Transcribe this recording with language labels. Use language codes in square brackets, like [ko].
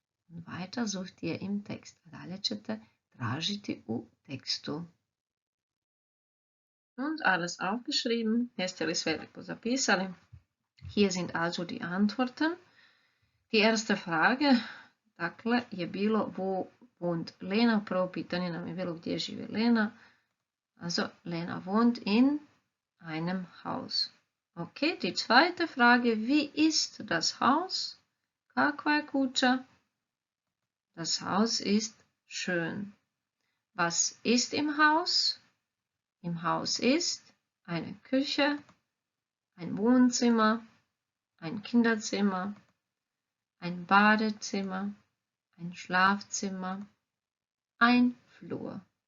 [de] Und weiter sucht ihr im Text. [hr] Dalje ćete tražiti u tekstu. [de] Und alles aufgeschrieben. [hr] Jeste li sve lijepo zapisali? [de] Hier sind also die Antworten. Die erste Frage, [hr] dakle, je bilo [de] wo wohnt Lena. [hr] Prvo pitanje nam je bilo gdje živi Lena. [de] Also, Lena wohnt in einem Haus. Okay, die zweite Frage, wie ist das Haus? [hr] Kakva je kuća? [de] Das Haus ist schön. Was ist im Haus? Im Haus ist eine Küche, ein Wohnzimmer, ein Kinderzimmer, ein Badezimmer, ein Schlafzimmer, ein Flur.